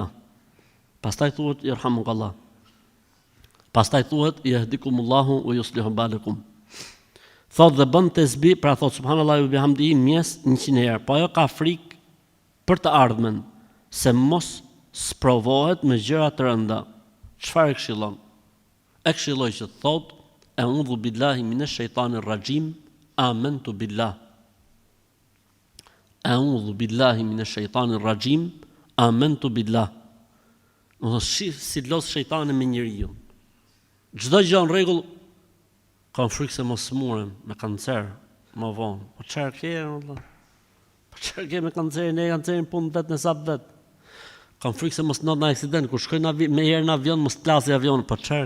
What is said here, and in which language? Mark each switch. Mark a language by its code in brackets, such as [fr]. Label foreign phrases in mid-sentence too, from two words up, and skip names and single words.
[sq] Pastaj thuhet irhamukallah. Pastaj thuhet [ar] يهديكم الله ويصلح بالكم. [sq] Thot dhe bën tesbih, pra thot [ar] سبحان الله وبحمده [sq] mjes 100 herë. Po ajo ka frikë për të ardhmen, se mos sprovohet me gjëra të rënda. Çfarë e këshillon? E këshilloj që thot [ar] أعوذ بالله من الشيطان الرجيم، آمنت بالله. أعوذ بالله من الشيطان الرجيم، آمنت بالله. [sq] Në shif si los shejtani me njeriu. Çdo gjë në rregull, kam frikë se mos smurem me kancer, më vonë. Po çfarë ke, valla? Po çfarë ke me kancerin? Ne kancerin punë vetë në sap vet. Kam frikë se mos ndodh në aksident, kur shkoj me herë në avion, mos t'lasi avion.